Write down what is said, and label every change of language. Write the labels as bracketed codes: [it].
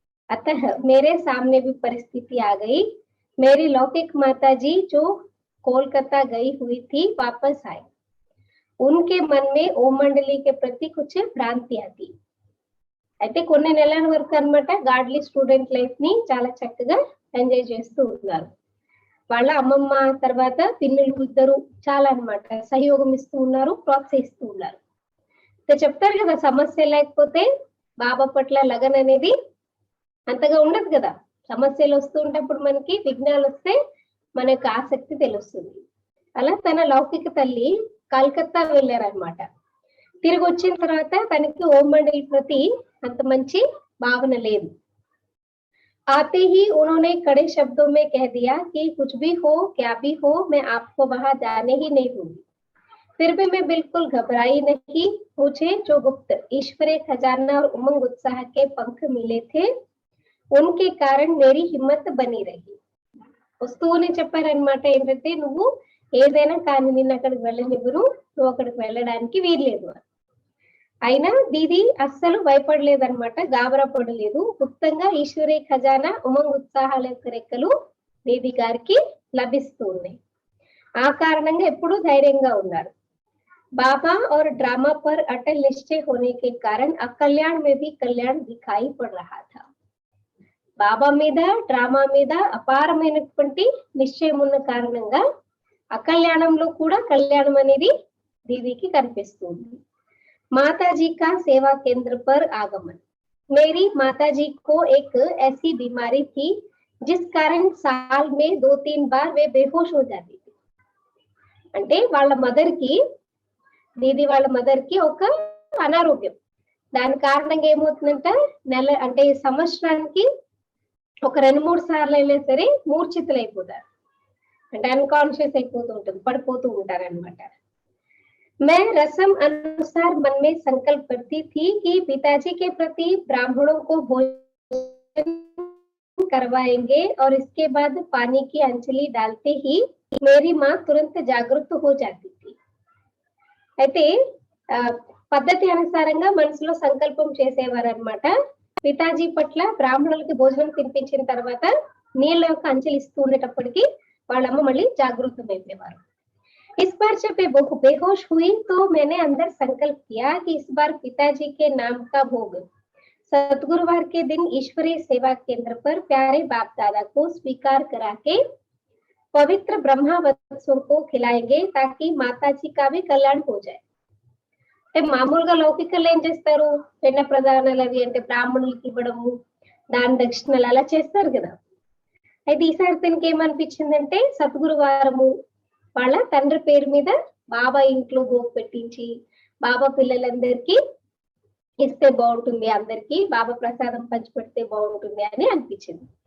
[hi] अतः मेरे सामने भी परिस्थिति आ गई। मेरी लौकिक माता जी जो कोलकाता गई हुई थी वापस आई। उनके मन में ओम मंडली के प्रति कुछ भ्रांतियां थी। [te] అయితే కొన్ని నెలల వరకు అన్నమాట గాడ్లీ స్టూడెంట్ లైఫ్ ని చాలా చక్కగా ఎంజాయ్ చేస్తూ ఉన్నారు। వాళ్ళ అమ్మమ్మ తర్వాత పిన్నులు ఇద్దరు చాలా అన్నమాట సహయోగం ఇస్తూ ఉన్నారు, ప్రోత్సహిస్తూ ఉన్నారు। చెప్తారు కదా సమస్య లేకపోతే బాబా పట్ల లగన్ అనేది అంతగా ఉండదు కదా। సమస్యలు వస్తూ ఉంటప్పుడు మనకి విఘ్నాలు వస్తే మన యొక్క ఆసక్తి తెలుస్తుంది। అలా తన లౌకిక తల్లి కలకత్తా వెళ్ళారనమాట। తిరిగి వచ్చిన తర్వాత తనకి ఓం మండలి ప్రతి అంత మంచి భావన లేదు। [hi] आते ही उन्होंने कड़े शब्दों में कह दिया कि कुछ भी हो क्या भी हो मैं आपको वहां जाने ही नहीं दूंगी। फिर भी मैं बिल्कुल घबराई नहीं। मुझे जो गुप्त ईश्वरीय खजाना और उमंग उत्साह के पंख मिले थे उनके कारण मेरी हिम्मत बनी रही। [te] వస్తూనే చెప్పారనమాట ఏంటంటే నువ్వు ఏదైనా కానీ నిన్ను అక్కడికి వెళ్ళనివ్వరు, నువ్వు అక్కడికి వెళ్ళడానికి వీల్లేదు అని। అయినా దీది అస్సలు భయపడలేదన్నమాట, గాబరా పడలేదు। గుప్తంగా ఈశ్వరీయ ఖజానా ఉమంగ్ ఉత్సాహాల యొక్క రెక్కలు దీది గారికి లభిస్తూ ఉన్నాయి। ఆ కారణంగా ఎప్పుడు ధైర్యంగా ఉన్నారు। [hi] बाबा और ड्रामा पर अटल निश्चय होने के कारण अकल्याण में भी कल्याण दिखाई पड़ रहा था। [te] బాబా మీద డ్రామా మీద అపారమైనటువంటి నిశ్చయం ఉన్న కారణంగా అకళ్యాణంలో కూడా కళ్యాణం అనేది దీవికి కనిపిస్తుంది। [hi] माताजी का सेवा केंद्र पर आगमन। मेरी माताजी को एक ऐसी बीमारी थी जिस कारण साल में 2-3 बार वे बेहोश हो जाती थी। [te] అంటే వాళ్ళ మదర్ కి, దీది వాళ్ళ మదర్ కి ఒక అనారోగ్యం, దాని కారణంగా ఏమవుతుందంట నెల అంటే సంవత్సరానికి ఒక 2-3 సార్లు అయినా సరే మూర్ఛితులైపోతారు, అంటే అన్కాన్షియస్ అయిపోతూ ఉంటుంది, పడిపోతూ ఉంటారు అనమాట। [hi] मैं रस्म अनुसार मन में संकल्प करती थी कि पिताजी के प्रति ब्राह्मणों को भोजन दर्शन करवाएंगे और इसके बाद पानी की अंजलि डालते ही मेरी माँ तुरंत जागृत हो जाती थी. [te] అయితే పద్ధతి అనుసారంగా మనసులో సంకల్పం చేసేవారు అన్నమాట. పితాజీ పట్ల బ్రాహ్మణులకి భోజనం తినిపించిన తర్వాత నీళ్ళ యొక్క అంచెలు ఇస్తూ ఉండేటప్పటికి వాళ్ళమ్మ మళ్ళీ జాగృతమైపోయేవారు. [hi] इस बार जब मैं बेहोश हुई तो मैंने अंदर संकल्प किया कि इस बार पिताजी के नाम का भोग सतगुरुवार के दिन ईश्वरीय सेवा केंद्र पर प्यारे बाप दादा को स्वीकार करा के पवित्र ब्रह्मा वत्सों को खिलाएंगे ताकि माताजी का भी कल्याण हो जाए. [te] అంటే మామూలుగా లౌకికలు ఏం చేస్తారు, పెన్న ప్రధానాలు అవి అంటే బ్రాహ్మణులకి ఇవ్వడము, దాని దక్షిణలు అలా చేస్తారు కదా. అయితే ఈసారి తనకి ఏమనిపించిందంటే సద్గురువారము వాళ్ళ తండ్రి పేరు మీద బాబా ఇంట్లో భోగ్ పెట్టించి బాబా పిల్లలందరికీ ఇస్తే బాగుంటుంది, అందరికి బాబా ప్రసాదం పంచిపెడితే బాగుంటుంది అని అనిపించింది.